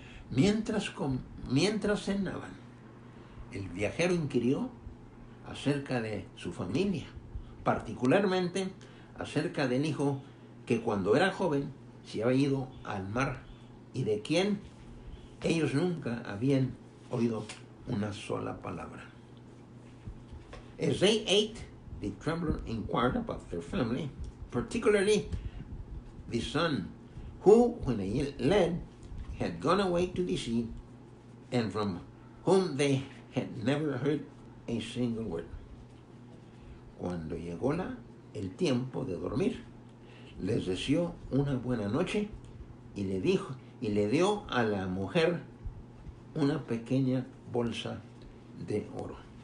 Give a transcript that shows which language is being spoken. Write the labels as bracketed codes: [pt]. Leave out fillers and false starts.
[es] Mientras cenaban, el viajero inquirió acerca de su familia, particularmente acerca del hijo que cuando era joven se había ido al mar y de quien ellos nunca habían oído una sola palabra. [en] As they ate, the traveler inquired about their family, particularly the son, who, when a lad, had gone away to the sea, and from whom they had never heard a single word. [es] Cuando llegó el tiempo de dormir, les deseó una buena noche y le dio a la mujer una pequeña bolsa de oro.